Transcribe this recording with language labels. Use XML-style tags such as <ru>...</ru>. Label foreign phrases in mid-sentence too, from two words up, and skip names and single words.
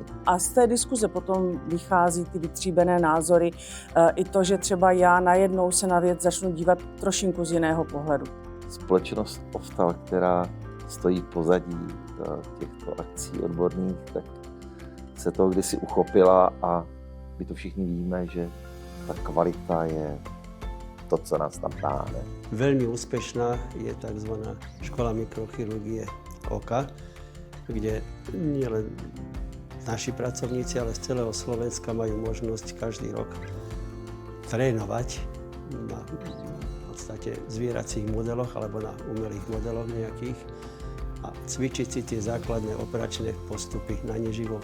<cs>A z té diskuze potom vychází ty vytříbené názory, i to, že třeba já najednou se na věc začnu dívat trošinku z jiného pohledu. Společnost Oftal, která stojí pozadí těchto akcí odborných, tak se toho kdysi uchopila a my to všichni víme, že ta kvalita je to, co nás tam táhne.</cs> <sk>Veľmi úspešná je tzv. Škola mikrochirurgie oka, kde nielen naši pracovníci, ale z celého Slovenska majú možnosť každý rok trénovať na v podstate zvieracích modeloch alebo na umelých modeloch nejakých a cvičiť si tie základné operačné postupy na neživo.</sk>